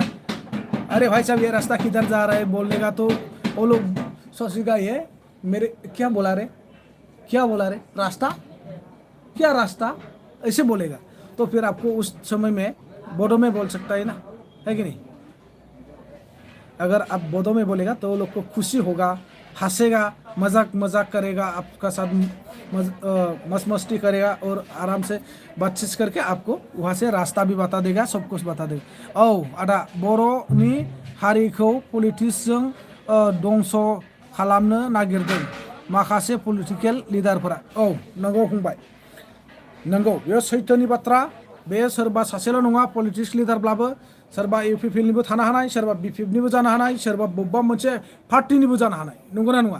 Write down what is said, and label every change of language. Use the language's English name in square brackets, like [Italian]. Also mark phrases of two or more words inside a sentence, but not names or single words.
[Hindi] अरे भाई साहब ये रास्ता किधर जा रहा है बोलने का, तो वो लोग सोचेगा ये मेरे क्या बोला रे रास्ता ऐसे बोलेगा, तो फिर आपको उस समय में बोडो में बोल सकता है ना, है कि नहीं? अगर आप बोडो में बोलेगा तो लोग को खुशी होगा, हंसेगा, मजाक करेगा, आपका साथ मस्ती करेगा और आराम से बातचीत करके आपको वहाँ से रास्ता भी बता देगा, सब कुछ बता देगा। [Bodo] औ आदा बर'नि हारिखौ पलिटिक्सजों दंस खालामनो नागिरदों माखासे पलिटिकेल लिडारफोरा। औ नंगौ फंबाय, नंगौ, बेयो सैथोनि बाथ्रा। बे सोरबा सासेल' नङा, पलिटिक्स लिडारब्लाबो सोरबा इउपिपिएलनिबो थानो हानाय, सोरबा बिपिएफनिबो जानो हानाय, सोरबा बबेबा मोनसे पार्टिनिबो जानो हानाय, नंगौना नङा?